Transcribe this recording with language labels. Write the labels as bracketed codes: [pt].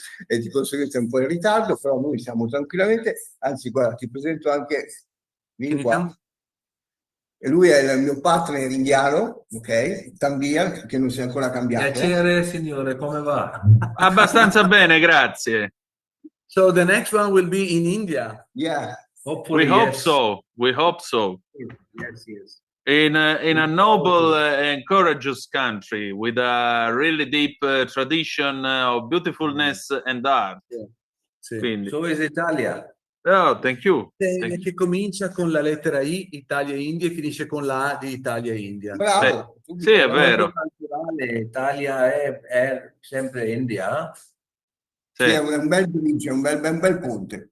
[it] E di conseguenza è un po' in ritardo, però noi siamo tranquillamente. Anzi, guarda, ti presento anche... Vieni qua. E lui è il mio partner indiano, ok? Tambia, che non si è ancora cambiato. Piacere, signore, come va? Abbastanza bene, grazie. [en] So the next one will be in India. Yeah. Hopefully, we hope so. We hope so. Yes. In a noble and courageous country with a really deep tradition of beautifulness and art. [it] Sì. Quindi. [en] So is Italia. Oh, thank you. [it] Che comincia con la lettera I, Italia-India, e finisce con la A di Italia-India. Bravo. Sì, è vero. Italia è sempre India. Sì, è un bel bridge, è un bel ponte.